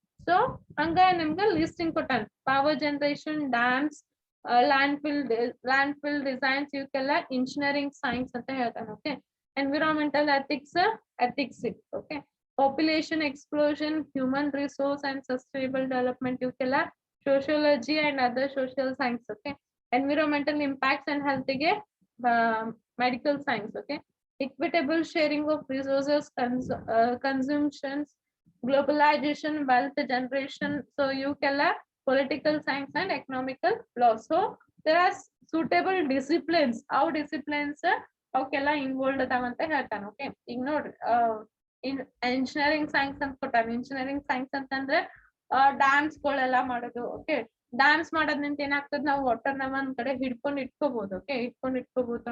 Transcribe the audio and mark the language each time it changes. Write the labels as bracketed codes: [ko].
[kn] So ಹಂಗ ನಿಮ್ಗೆ listing ಕೊಟ್ಟಾನ. Power generation, dams, land fill designs ಇವಕ್ಕೆಲ್ಲ ಇಂಜಿನಿಯರಿಂಗ್ ಸೈನ್ಸ್ ಅಂತ ಹೇಳ್ತಾನೆ. Okay. Environmental ethics. Okay. Population explosion, human resource and sustainable development ಇವಕ್ಕೆಲ್ಲ [en] sociology and other social science. Okay. Environmental impacts and health ಗೆ medical science. Okay. Equitable sharing of resources, consumptions, globalization, wealth generation. So ಇವಕ್ಕೆಲ್ಲ political science and economical law. So there are suitable disciplines. [kn] our disciplines ಅವಕ್ಕೆಲ್ಲ involve ಅದಾವ ಅಂತ ಹೇಳ್ತಾನೆ. Okay. ಈಗ ನೋಡ್ರಿ engineering science ಅಂತ ಕೊಟ್ಟಾನ. ಇಂಜಿನಿಯರಿಂಗ್ ಸೈನ್ಸ್ ಅಂತಂದ್ರೆ ಡ್ಯಾಮ್ಸ್ ಗಳೆಲ್ಲ ಮಾಡೋದು. ಓಕೆ. ಡ್ಯಾಮ್ಸ್ ಮಾಡೋದ್ರಿಂದ ಏನಾಗ್ತದೆ, ನಾವು ವಾಟರ್ ನ ಒಂದ್ ಕಡೆ ಹಿಡ್ಕೊಂಡು ಇಟ್ಕೋಬಹುದು. ಓಕೆ. ಇಟ್ಕೋಬಹುದು.